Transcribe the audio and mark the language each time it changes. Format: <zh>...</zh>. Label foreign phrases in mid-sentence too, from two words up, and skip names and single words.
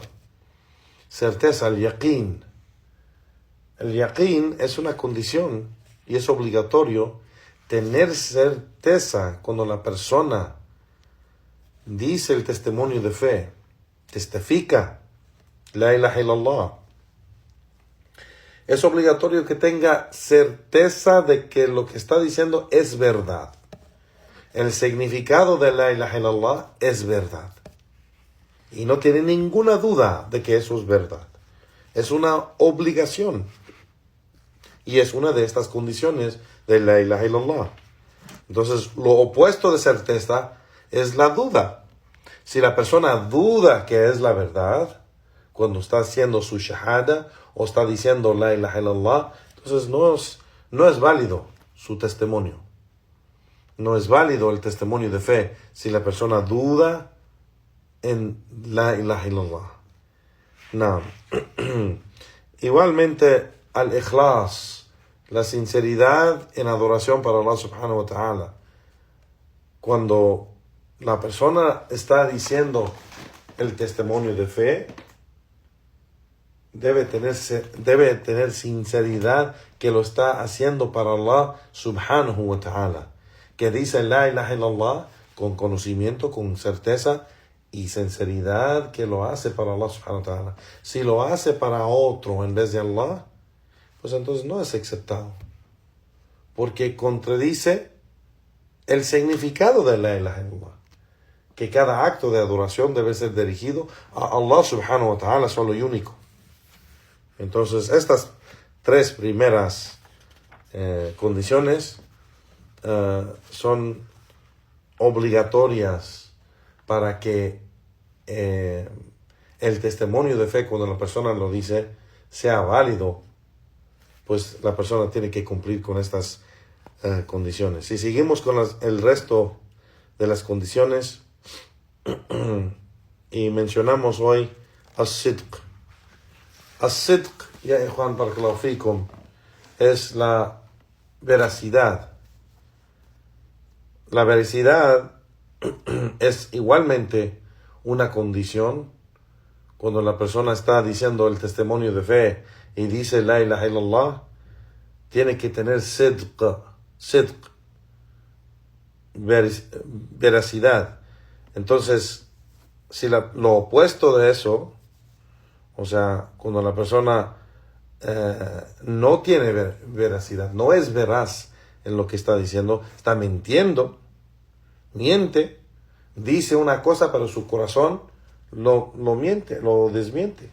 <es>Certeza, el yaqeen. El yaqeen es una condición y es obligatorio tener certeza cuando la persona dice el testimonio de fe, testifica</es> <ar>لا إله إلا الله.</ar> <es>Es obligatorio que tenga certeza de que lo que está diciendo es verdad. El significado de</es> <ar>لا إله إلا الله</ar> <es>es verdad. Y no tiene ninguna duda de que eso es verdad. Es una obligación. Y es una de estas condiciones de</es> <ar>لا إله إلا الله.</ar> <es>Entonces, lo opuesto de certeza es la duda. Si la persona duda que es la verdad, cuando está haciendo su shahada o está diciendo</es> <ar>لا إله إلا الله,</ar> <es>entonces no es válido su testimonio. No es válido el testimonio de fe si la persona duda en</es> <ar>لا إله إلا الله.</ar> <es>No. Igualmente, al-ikhlas, la sinceridad en adoración para Allah</es> <ar>سبحانه وتعالى.</ar> <es>Cuando la persona está diciendo el testimonio de fe, debe tener sinceridad que lo está haciendo para Allah</es> <ar>سبحانه وتعالى.</ar> <es>Que dice</es> <ar>لا إله إلا الله</ar> <es>con conocimiento, con certeza y sinceridad que lo hace para Allah</es> <ar>سبحانه وتعالى.</ar> <es>Si lo hace para otro en vez de Allah, pues entonces no es aceptado. Porque contradice el significado de</es> <ar>لا إله إلا الله.</ar> <es>Que cada acto de adoración debe ser dirigido a Allah</es> <ar>سبحانه وتعالى</ar> <es>solo y único. Entonces, estas tres primeras condiciones son obligatorias para que el testimonio de fe, cuando la persona lo dice, sea válido. Pues la persona tiene que cumplir con estas condiciones. Si seguimos con el resto de las condiciones y mencionamos hoy as-sidq. As-sidq,</es> <ar>يا Juan بارك الله فيكم,</ar> <es>es la veracidad. La veracidad es igualmente una condición cuando la persona está diciendo el testimonio de fe y dice</es> <ar>لا إله إلا الله,</ar> <es>tiene que tener sidq, veracidad. Entonces, si lo opuesto de eso, o sea, cuando la persona no tiene veracidad, no es veraz en lo que está diciendo, está mintiendo, miente, dice una cosa, pero su corazón lo miente, lo desmiente.</es>